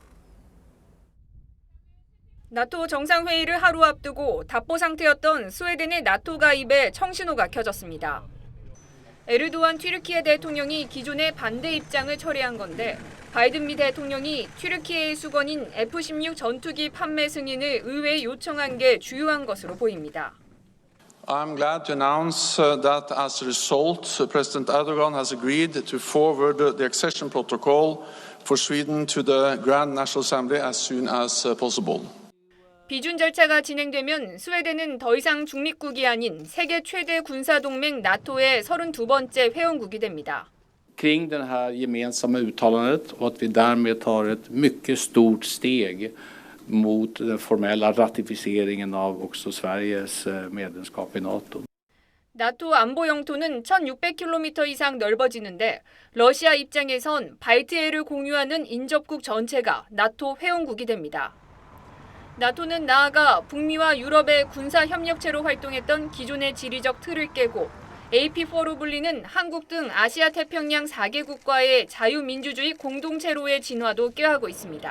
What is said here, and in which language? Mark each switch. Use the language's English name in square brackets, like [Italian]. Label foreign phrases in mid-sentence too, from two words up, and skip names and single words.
[Korean] 나토 정상회의를 하루 앞두고 답보 상태였던 스웨덴의 나토 가입에 청신호가 켜졌습니다. 에르도안 튀르키예 대통령이 기존의 반대 입장을 철회한 건데 바이든 미 대통령이 튀르키예의 수건인 F-16 전투기 판매 승인을 의회에 요청한 게 주요한 것으로 보입니다. [English] I'm glad to announce that as a result, President Erdogan has agreed to forward the accession protocol for Sweden to the Grand National Assembly as soon as possible. [Korean] 비준 절차가 진행되면 스웨덴은 더 이상 중립국이 아닌 세계 최대 군사동맹 나토의 32번째 회원국이 됩니다. [Swedish] Kring det här gemensamma uttalandet och att vi därmed tar ett mycket stort steg mot den formella ratificeringen av också Sveriges medlemskap i NATO. [Korean] 나토 안보 영토는 1,600km 이상 넓어지는데 러시아 입장에선 발트해를 공유하는 인접국 전체가 나토 회원국이 됩니다. 나토는 나아가 북미와 유럽의 군사 협력체로 활동했던 기존의 지리적 틀을 깨고 AP4로 불리는 한국 등 아시아 태평양 4개국과의 자유민주주의 공동체로의 진화도 꾀하고 있습니다.